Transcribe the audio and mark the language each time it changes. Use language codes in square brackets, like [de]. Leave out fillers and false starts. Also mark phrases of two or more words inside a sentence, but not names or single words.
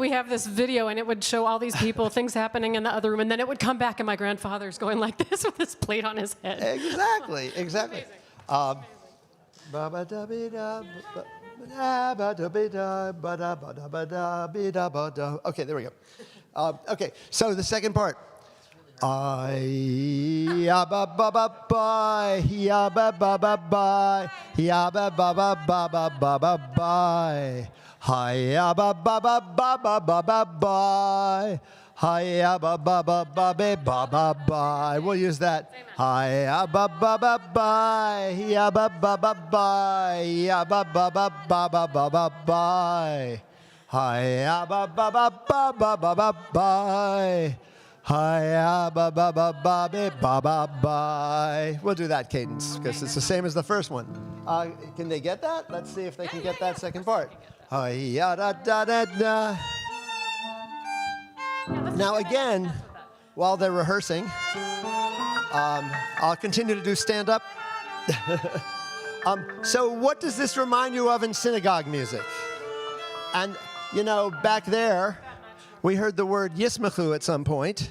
[en] we have this video, and it would show all these people, things happening in the other room, and then it would come back, and my grandfather's going like this with this plate on his head. Exactly, exactly. Okay, there we go. Okay, so the second part. Ya ba ba ba bye, ya ba ba ba bye, ya ba ba ba ba ba ba ba bye. Hi ya ba ba ba ba ba ba ba bye. Hi-ya ba ba ba ba ba ba ba ba. We'll use that. Hi-ya ba ba ba ba. Ya ba ba ba ba. Ya ba ba ba ba ba ba ba ba. Hi-ya ba ba ba ba ba ba ba ba. Hi-ya ba ba ba ba ba ba ba. We'll do that cadence because it's the same as the first one. Can they get that? Let's see if they can get that second part. Hi-ya da da da da. Now again, while they're rehearsing, I'll continue to do stand-up. So what does this remind you of in synagogue music? And, back there, we heard the word yismachu at some point.